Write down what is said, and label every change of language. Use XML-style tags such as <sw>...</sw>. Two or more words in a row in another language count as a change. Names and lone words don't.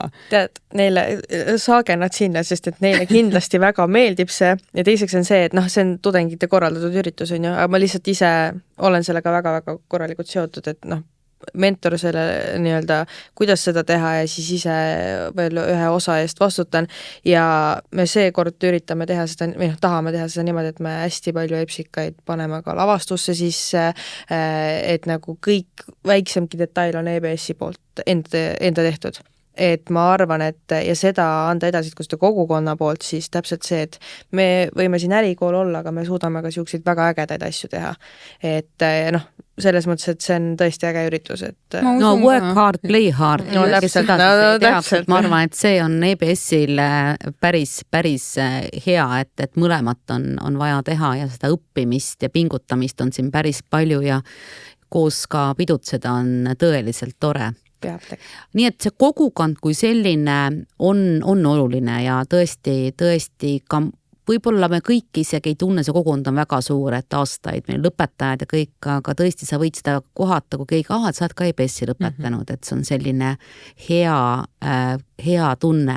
<et>Tead, neile saage nad sinna, sest et neile kindlasti väga meeldib see ja teiseks on see, et see on tudengite korraldatud üritus, on ju, aga ma lihtsalt ise olen sellega väga-väga korralikult seotud, et mentor selle nii-öelda, kuidas seda teha ja siis ise veel ühe osa eest vastutan ja me seekord üritame teha seda, tahame teha seda niimoodi, et me hästi palju epsikaid paneme ka lavastusse sisse, et nagu kõik väiksemki detail on EBS-i poolt enda tehtud. Et ma arvan, et ja seda anda edasi, kui seda kogukonna poolt, siis täpselt see, et me võime siin ärikool olla, aga me suudame ka siukseid väga ägedaid asju teha. Et selles mõttes, et see on tõesti äge üritus, et</et> <en>work hard, play hard.</en> <et>Täpselt. Ma arvan, et see on EBS-il päris hea, et mõlemat on vaja teha ja seda õppimist ja pingutamist on siin päris palju ja koos ka pidutseda on tõeliselt tore. Nii et see kogukond kui selline on oluline ja tõesti ka võib-olla me kõik isegi ei tunne, see kogukond on väga suur, et aastaid meil lõpetajad ja kõik, aga tõesti sa võid seda kohata, kui keegi, et sa oled ka EBS-i lõpetanud, et see on selline hea tunne.</et>